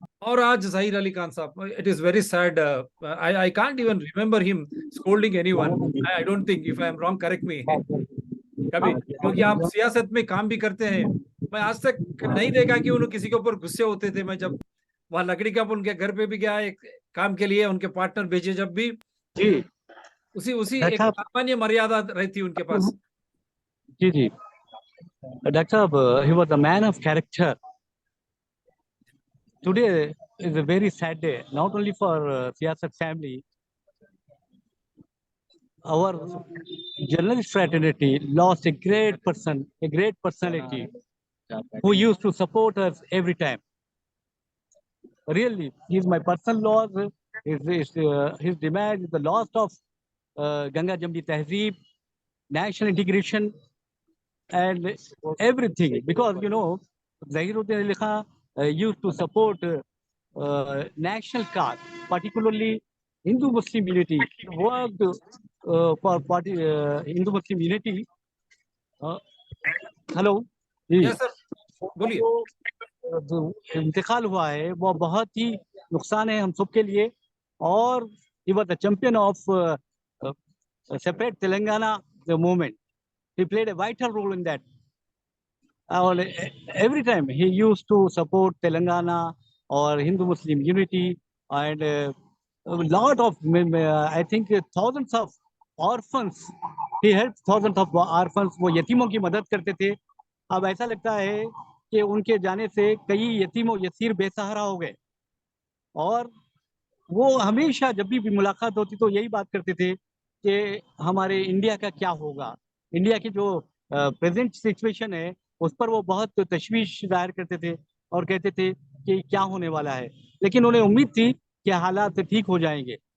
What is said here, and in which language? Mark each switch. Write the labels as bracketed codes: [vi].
[hi] और आज ज़हीर अली खान साहब, [en] it is very sad, I can't even remember him scolding anyone, I don't think, if I am wrong correct me [hi] कभी, क्योंकि आप सियासत में काम भी करते हैं। मैं आज तक नहीं देखा कि उन्होंने किसी के ऊपर गुस्से होते थे। मैं जब वहां लकड़ी का उनके घर पे भी गया एक काम के लिए, उनके पार्टनर भेजे जब भी, जी उसी एक सामान्य मर्यादा रहती उनके पास। जी डॉक्टर साहब, [en] he was a man of character. Today is a very sad day, not only for Siyasat family. Our journalist fraternity lost a great person, a great personality who used to support us every time. Really, he is my personal loss. His demise is the loss of Ganga Jamni Tehzeeb, national integration, and everything. Because, you know, Zahiruddin Ali Khan used to support national cause, particularly Hindu-Muslim unity. He worked for Hindu-Muslim unity. Hello? [hi] Yes sir, बोलिए। जो इंतकाल हुआ है वो बहुत ही नुकसान है हम सब के लिए, और [en] he was the champion of separate Telangana the movement. He played a vital role in that. Every time he used to support Telangana or Hindu-Muslim unity, and a lot of, I think, thousands of orphans. He helped thousands of orphans. [hi] वो यतीमों की मदद करते थे। अब ऐसा लगता है कि उनके जाने से कई यतीमों यसीर बेसहारा हो गए, और वो हमेशा जब भी मुलाकात होती तो यही बात करते थे कि हमारे इंडिया का क्या होगा। इंडिया की जो प्रेजेंट सिचुएशन है उस पर वो बहुत तशवीश जाहिर करते थे और कहते थे कि क्या होने वाला है, लेकिन उन्हें उम्मीद थी कि हालात ठीक हो जाएंगे।